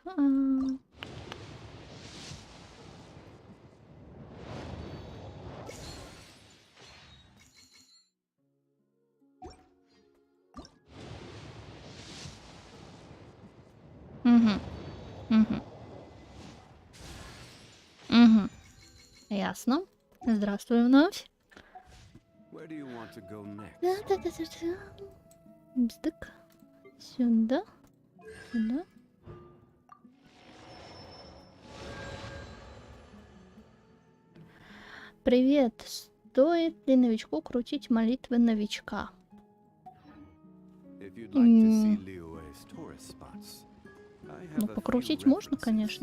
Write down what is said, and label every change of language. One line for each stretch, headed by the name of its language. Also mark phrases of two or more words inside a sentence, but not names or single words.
Russian: Угу. Угу. Угу. Ясно. Здравствуй вновь. Да-да-да-да-да. Бздык. Сюда. Сюда. Привет. Стоит ли новичку крутить молитвы новичка? Ну, покрутить можно, конечно.